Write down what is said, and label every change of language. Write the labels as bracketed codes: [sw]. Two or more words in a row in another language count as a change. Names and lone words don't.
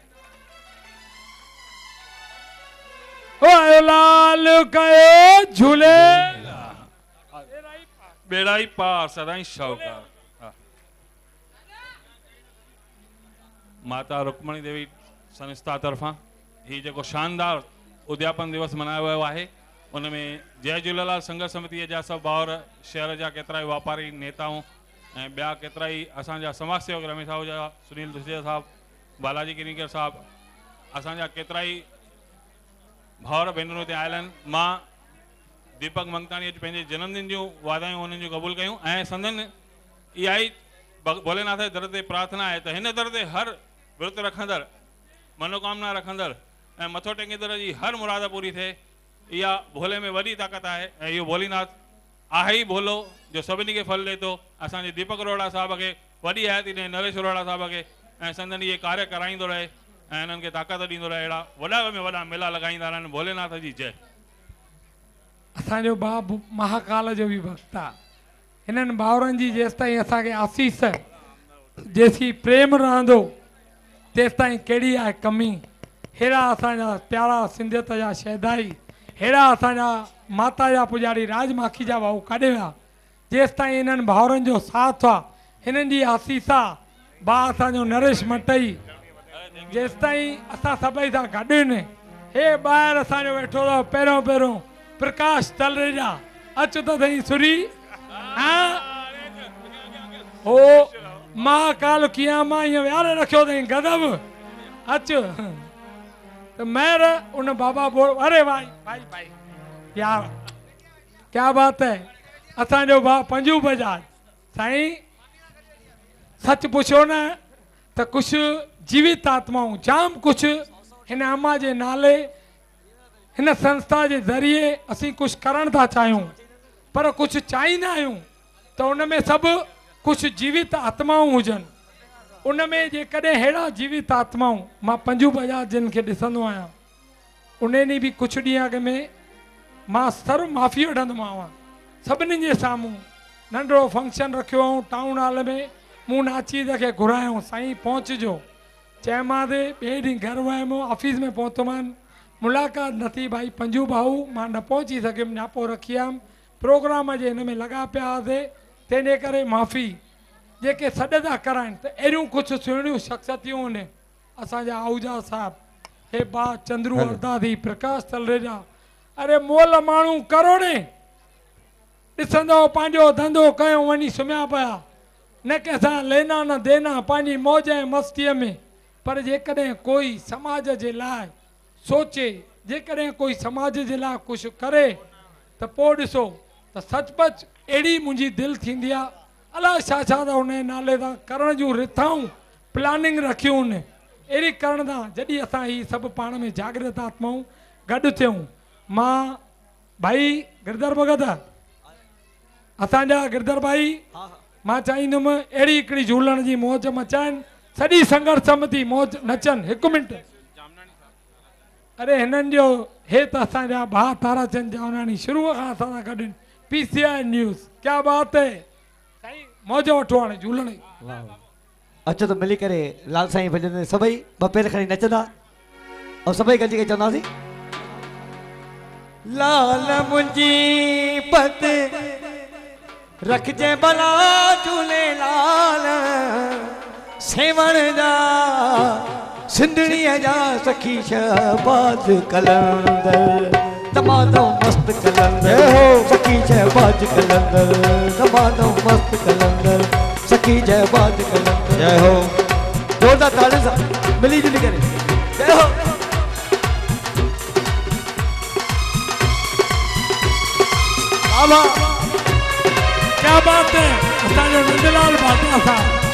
[sd] लाल कयो झूले बेड़ा ही पार सदाई शाहूकार। माता रुक्मणी देवी संस्था तरफां ही जेको शानदार उद्यापन दिवस मनायो वियो आहे उनमें जय झूलेलाल संघर्ष समिति जा सब भाउर शहर जा केतिरा वापारी नेताऊं ऐं ॿिया केतिरा ई असांजा समाज सेवक रमेश आहूजा, सुनील दुसेजा साहब, बालाजी किनीकर साहब, असांजा केतिरा ई भाउर भेनरूं हिते आयल आहिनि। मां दीपक मंगतानी अॼु पंहिंजे जन्मदिन जूं वाधायूं उन्हनि जूं क़बूल कयूं ऐं संदन इहा ई भोलेनाथ जे दर ते प्रार्थना आहे त हिन दर ते हर विर्त रखंदड़, मनोकामना रखंदड़ ऐं मथो टेकींदड़ जी हर मुराद पूरी थिए। इहा भोले में वॾी ताक़त आहे ऐं इहो भोलेनाथ आहे ई भोलो जो सभिनी खे फल ॾिए थो। असांजे दीपक अरोड़ा साहब खे वॾी हयाती ॾे, नरेश अरोड़ा साहब खे ऐं संदन इहे कार्य कराईंदो रहे ऐं हिननि खे ताक़त ॾींदो रहे। अहिड़ा वॾा में वॾा मेला लॻाईंदा रहनि। भोलेनाथ जी जय। असांजो बाबू महाकाल जो बि भक्त आहे। हिननि भाउरनि जी जेसि ताईं असांखे आसीस, जेसी प्रेम रहंदो तेसि ताईं कहिड़ी आहे कमी। अहिड़ा असांजा प्यारा सिंधियत जा शहदाई, अहिड़ा असांजा माता जा पुजारी राज माखी जा भाऊ काॾे विया। जेसि ताईं हिननि भाउरनि जो साथ आहे, हिननि जी आसीस आहे। भाउ असांजो नरेश मटई जेसि ताईं असां सभई सां गॾु आहिनि। हे ॿाहिरि असांजो वेठो अथव पहिरियों पहिरियों प्रकाश तलरेजा, अच त सही सुरी। हो महाकाल कीअं मां ईअं विहारे रखियो अथई गदब, अच त महिर उन बाबा बोल। [hi] अरे भाई भाई भाई यार क्या बात है। [sd] असांजो भाउ पंजू बजाज साईं, सच पुछो न त कुछ जीवित आत्माऊं जाम कुछ हिन अम्मा जे नाले हिन संस्था जे ज़रिए असीं कुछ करण था चाहियूं, पर कुछ चाहींदा आहियूं त उन में सभु कुछ जीवित आत्माऊं हुजनि। उन में जेकॾहिं अहिड़ा जीवित आत्माऊं, मां पंजू बजाज जिन खे ॾिसंदो आहियां, उन ॾींहुं बि कुझु ॾींहं अॻ में मां सर्व माफ़ी वठंदोमांव सभिनी जे साम्हूं। नंढिड़ो फंक्शन रखियो हुओ [en] town hall [sd] में, मूं नाचीद खे घुरायूं साईं पहुचजो। चयोमांसि ॿिए ॾींहुं घर वियुमि, ऑफिस में पहुतोमानि, मुलाक़ात न थी। भाई पंजू भाऊ मां न पहुची सघियुमि, न्यापो रखी आयुमि, प्रोग्राम जे हिन में लॻा पिया हुआसीं, तंहिंजे करे माफ़ी। जेके सॾ था कराइनि त अहिड़ियूं कुझु सुहिणियूं शख़्सियतियूं आहिनि। असांजा आहूजा साहब, हे बा चंद्रू अरदादी, प्रकाश तलरेजा, अरे मोल माण्हू करोड़े ॾिसंदो पंहिंजो धंधो कयो वञी सुम्हिया पिया, न कंहिंसां लेना न देना, पंहिंजी मौज ऐं मस्तीअ में। पर जेकॾहिं कोई समाज जे लाइ सोचे, जेकॾहिं कोई समाज जे लाइ कुझु करे त पोइ ॾिसो त सचपच अहिड़ी मुंहिंजी दिलि थींदी आहे। अलाए छा छा त हुन जे नाले सां करण जूं रिथाऊं प्लानिंग रखियूं आहिनि। अहिड़ी करण सां जॾहिं असां ही सभु पाण में जागृत आत्माऊं गॾु थियूं। मां भाई गिरधर भगत, असांजा गिरधर भाई, मां चाहींदुमि अहिड़ी हिकिड़ी झूलण जी मौज मचाइनि, सॼी संघर्ष समिति मौज नचनि। हिकु मिंट, अरे हिननि जो हे त असांजा भाउ ताराचंद जामनानी शुरूअ खां असां सां गॾु, PCI न्यूज़, [hi] क्या बात है [sd] साईं, मौज वठो हाणे झूलण जी। अचो त मिली करे लाल साईं भॼन सभई ॿ पेर खणी नचंदा ऐं सभई गॾिजी करे चवंदासीं, लाल मुंहिंजी पत रखजे भला झूलेलाल, सेवण जा सिंधड़ीअ जा सखी शहबाज कलंदर, तमामु मस्त कलंदर हो सखी शहबाज कलंदर, तमामु मस्त कलंदर सखी शहबाज कलंदर। जय हो, जोरदार तालियों सां मिली जुली करे जय हो। आवा [hi] क्या बात है, [sd] असांजो नंदलाल भाटिया साहब।